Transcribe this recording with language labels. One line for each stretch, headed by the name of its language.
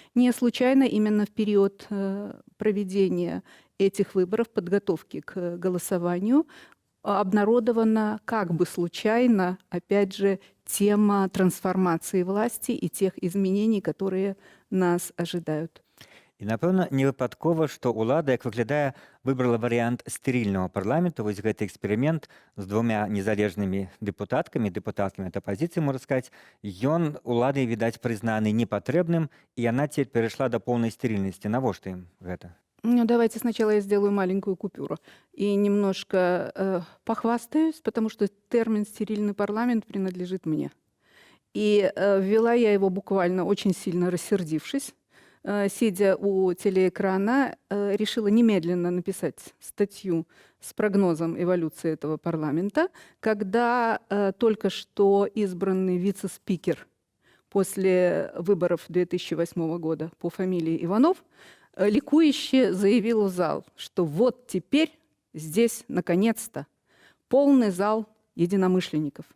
Russian: Не случайно именно в период проведения этих выборов, подготовки к голосованию, обнародована как бы случайно, опять же, тема трансформации власти и тех изменений, которые нас ожидают.
Belarusian: І, напэўна, не выпадкова, што ўлада, як выглядае, выбрала варыянт стерильнага парламенту. Вось гэты эксперымент з 2 незалежнымі дэпутаткамі ад апазіцыі, можна сказаць, ён уладай, відаць, прызнаны непатрэбным, і яна цяпер перайшла да поўнай стерильнасці. Навошта ім гэта?
Russian: Ну, давайте сначала я сделаю маленькую купюру и немножко похвастаюсь, потому что термин «стерильный парламент» принадлежит мне. И ввела я его буквально очень сильно рассердившись. Сидя у телеэкрана, решила немедленно написать статью с прогнозом эволюции этого парламента, когда только что избранный вице-спикер после выборов 2008 года по фамилии Иванов ликующе заявил в зал, что вот теперь здесь, наконец-то, полный зал единомышленников.